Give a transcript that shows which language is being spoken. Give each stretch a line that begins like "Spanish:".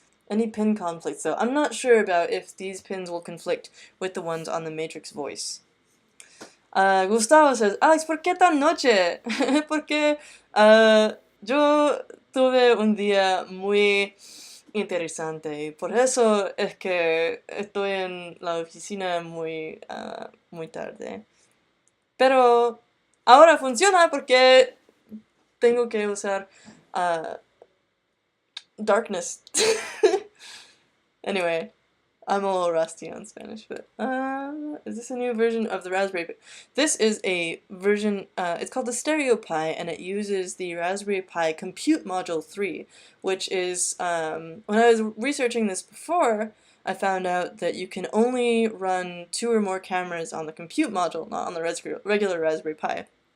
English: Any pin conflicts, though? I'm not sure about if these pins will conflict with the ones on the Matrix voice.
Spanish: Gustavo says, Alex, ¿por qué tan noche? Porque yo tuve un día muy interesante y por eso es que estoy en la oficina muy, muy tarde. Pero ahora funciona porque tengo que usar darkness.
English: Anyway, I'm a little rusty on Spanish, but is this a new version of the Raspberry Pi? This is a version, it's called the StereoPi, and it uses the Raspberry Pi Compute Module 3, which is, when I was researching this before, I found out that you can only run 2 or more cameras on the Compute module, not on the regular Raspberry Pi.